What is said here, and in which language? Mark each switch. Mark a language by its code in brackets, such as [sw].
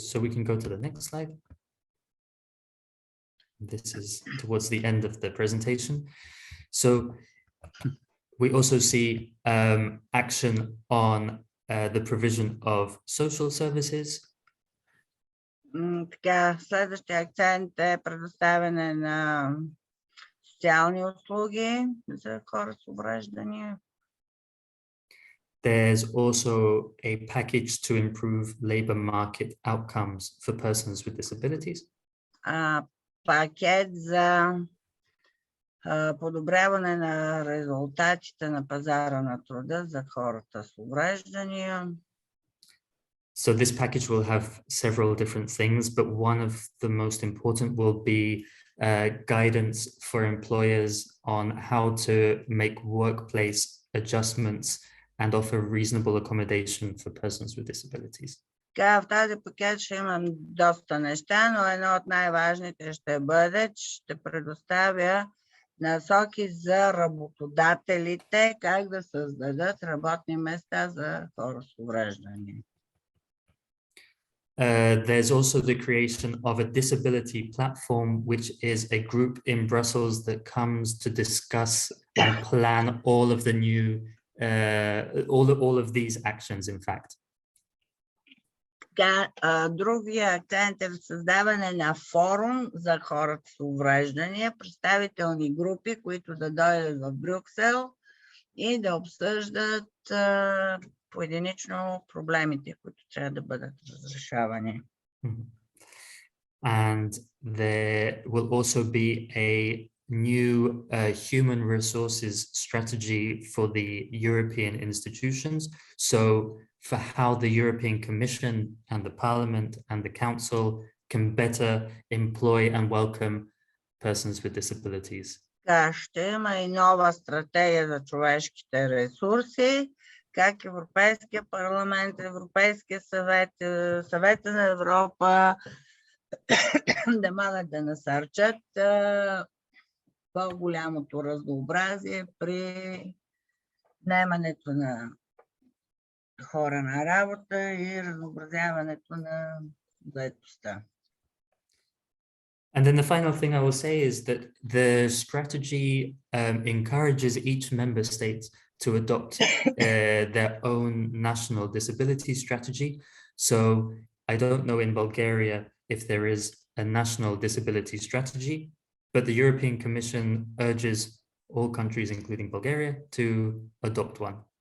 [en] So we can go to the next slide. This is towards the end of the presentation. So we also see action on the provision of social services. [bg] Така, следващия акцент е предоставяне на социални услуги за хора с увреждания. [en] There's also a package to improve labor market outcomes for persons with disabilities. [bg] Пакет за подобряване на резултатите на пазара на труда за хората с увреждания. [en] So this package will have several different things, but one of the most important will be guidance for employers on how to make workplace adjustments and offer reasonable accommodation for persons with disabilities. [bg] В тази пакет ще имам доста неща, но едно от най-важните ще бъде, че ще предоставя насоки за работодателите, как да създадат работни места за хора с увреждания. [en] There's also the creation of a disability platform, which is a group in Brussels that comes to discuss and plan all of the new, all of these actions, in fact. [bg] Другия акцент е в създаване на форум за хората с увреждания, представителни групи, които да дойдат в Брюксел и да обсъждат поединично проблемите, които трябва да бъдат разрешавани. [en] And there will also be a new human resources strategy for the European institutions. So for how the European Commission and the Parliament and the Council can better employ and welcome persons with disabilities. [bg] Ще има и нова стратегия за човешките ресурси, как Европейския парламент, Европейския съвет, Съвета на Европа да могат да насърчат по-голямото разнообразие при наемането на хора на работа и разнообразяването на заетостта. [en] And then the final thing I will say is that the strategy encourages each member state to adopt their own national disability strategy. So I don't know in Bulgaria if there is a national disability strategy, but the European Commission urges all countries, including Bulgaria, to adopt one.